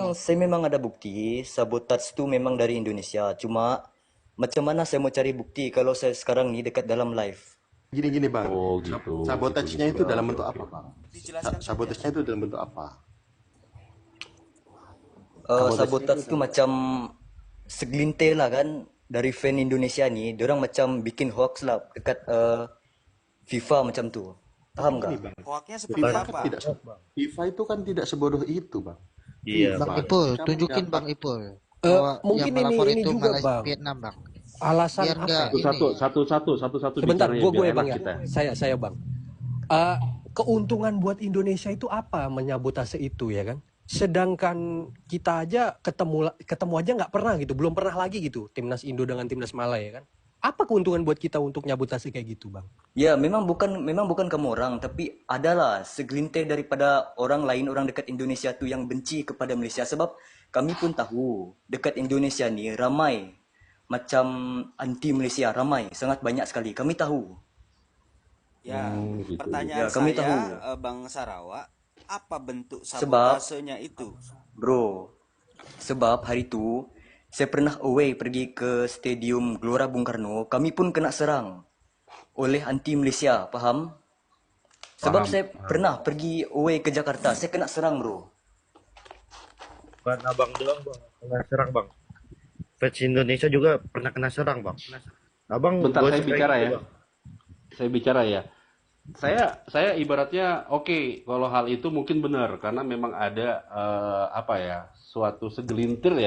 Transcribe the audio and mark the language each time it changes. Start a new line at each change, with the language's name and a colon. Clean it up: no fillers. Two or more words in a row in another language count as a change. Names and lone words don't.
Malay: memang saya memang ada bukti sabotage tu memang dari Indonesia. Cuma macam mana saya mau cari bukti kalau saya sekarang ni dekat dalam live?
Indonesian: Gini-gini Bang, Oh, gitu, sabotage-nya gitu. itu Oke, dalam oke, bentuk oke. apa Bang? Dijelaskan saja. Sabotage-nya itu dalam bentuk apa? Sabotage-nya itu
Malay: Sabotage tu macam segelintir lah kan dari fan Indonesia ni, diorang macam bikin hoax lah dekat FIFA macam tu.
Indonesian: tapi Paham gini gak? Bang, Hoaknya seperti Bukan FIFA kan apa? tidak FIFA itu kan tidak sebodoh itu Bang. iya Bang FIFA bang, Ipul, ketika tunjukin mendapat Bang Ipul bahwa yang Mungkin melapor ini itu juga Malaysia bang, Vietnam, Bang. alasan Biar apa enggak ya? ini. Satu-satu Sebentar, bicaranya biar gue enak bang ya, kita. saya bang. Eh, Keuntungan buat Indonesia itu apa menyabotase itu ya kan? Sedangkan kita aja ketemu aja nggak pernah gitu, belum pernah lagi gitu timnas Indo dengan timnas Malaya ya kan? Apa keuntungan buat kita untuk nyabotase kayak gitu bang?
Malay: Ya, memang bukan kamu orang, tapi adalah segelintir daripada orang lain, orang dekat Indonesia tu yang benci kepada Malaysia sebab kami pun tahu dekat Indonesia ni ramai macam anti Malaysia, ramai, sangat banyak sekali. Kami tahu. Ya,
Indonesian: Gitu.
Malay: Ya,
Indonesian: pertanyaan
Malay: kami tahu.
Indonesian: saya, Bang Sarawak, apa bentuk
Malay: Sebab
Indonesian: sabotasenya itu?
Malay: Bro, sebab hari tu saya pernah away pergi ke Stadium Gelora Bung Karno, kami pun kena serang oleh anti Malaysia, faham? Sebab
Indonesian: paham.
Malay: saya pernah pergi away ke Jakarta, saya kena serang, bro.
Indonesian: Bukan abang doang bang, kena serang bang. Fans Indonesia juga pernah kena serang bang. Abang Bentar gak saya usah kayak bicara gitu ya. bang. Saya bicara ya. Saya ibaratnya oke, kalau hal itu mungkin benar karena memang ada apa ya, suatu segelintir ya.